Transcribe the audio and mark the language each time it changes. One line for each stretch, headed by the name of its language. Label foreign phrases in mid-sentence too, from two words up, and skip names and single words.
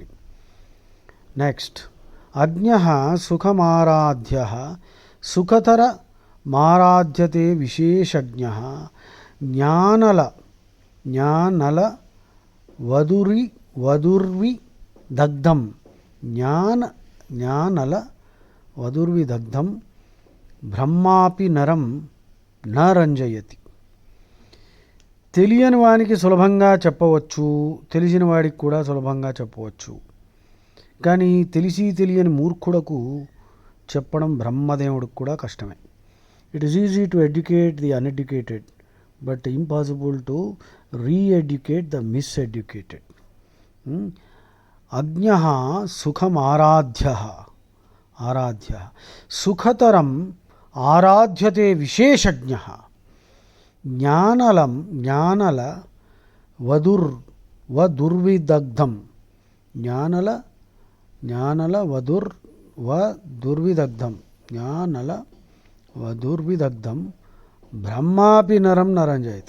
Sanskrit: नेक्स्ट, अज्ञः सुखमाराध्यः सुखतरमाराध्यते विशेषज्ञः ज्ञानल वधुर्विदग्धं ज्ञानल वधुर्विदग्धं ब्रह्मापि नरं न రంజయతి।
Telugu: తెలియని వానికి సులభంగా చెప్పవచ్చు, తెలిసిన వాడికి కూడా సులభంగా చెప్పవచ్చు. కానీ తెలియని మూర్ఖుడకు చెప్పడం బ్రహ్మదేవుడికి కూడా కష్టమే.
English: It is easy to educate the uneducated, but impossible to re-educate the miseducated.
Sanskrit: అజ్ఞః సుఖం ఆరాధ్య సుఖతరం ఆరాధ్యతే విశేషజ్ఞః జ్ఞానల వధుర్విదగ్ధం బ్రహ్మాపి నరం నరంజయతి.